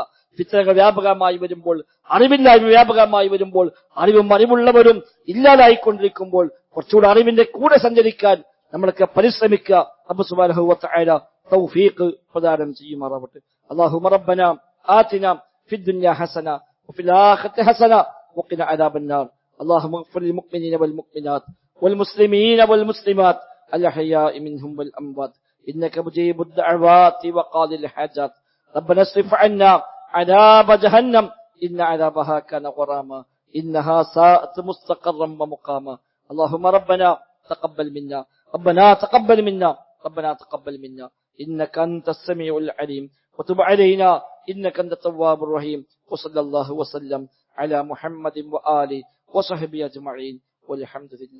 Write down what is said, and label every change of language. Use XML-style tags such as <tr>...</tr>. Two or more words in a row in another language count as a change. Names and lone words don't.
<ml>ഫിത്നകൾ വ്യാപകമായി വരുമ്പോൾ, അറിവില്ലായ്മ വ്യാപകമായി വരുമ്പോൾ, അറിവുള്ളവരും ഇല്ലാതായിക്കൊണ്ടിരിക്കുമ്പോൾ കുറച്ചുകൂടെ അറിവിന്റെ കൂടെ സഞ്ചരിക്കാൻ നമ്മളൊക്കെ പരിശ്രമിക്കുക. റബ്ബ്</ml> <ar>سبحانه وتعالى</ar> <ml>തൗഫീഖ് പ്രദാനം ചെയ്യുമാറാവട്ടെ.</ml> <ar>اللهم ربنا آتنا في الدنيا حسنة وفي الآخرة حسنة وقنا عذاب النار. اللهم اغفر للمؤمنين والمؤمنات والمسلمين والمسلمات الأحياء منهم والأموات إنك مجيب الدعوات وقاضي الحاجات. ربنا اصرف عنا عذاب جهنم إن عذابها كان غراما إنها ساءت مستقرا ومقاما اللهم ربنا تقبل منا ربنا تقبل منا ربنا تقبل منا إنك أنت السميع العليم وتب علينا إنك أنت التواب الرحيم وصلى الله وسلم على محمد وآله وصحبه أجمعين والحمد لله</ar>